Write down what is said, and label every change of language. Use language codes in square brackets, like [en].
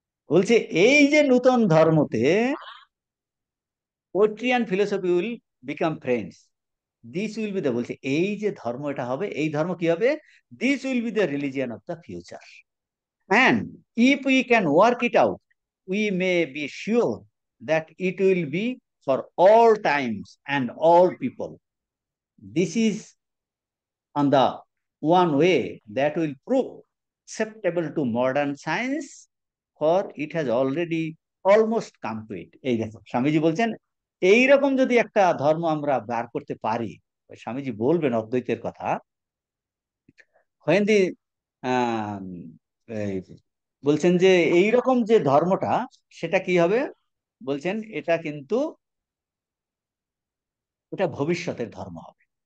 [bn] বলছে এই যে নূতন ধর্মতে [en] poetry and philosophy will become friends, this will be the, [bn] বলছে এই যে ধর্ম এটা হবে, এই ধর্ম কি হবে? [en] This will be the religion of the future, and if we can work it out, we may be sure that it will be for all times and all people. This is on the one way that will prove acceptable to modern science, for it has already almost come to it. [bn] এই দেখো স্বামীজি বলছেন এইরকম যদি একটা ধর্ম আমরা বার করতে পারি, স্বামীজি বলবেন অদ্বৈতের কথা, when the আহ, এই বলছেন যে এইরকম যে ধর্মটা, সেটা কি হবে? বলছেন এটা কিন্তু, এটা ভবিষ্যতের ধর্ম হবে।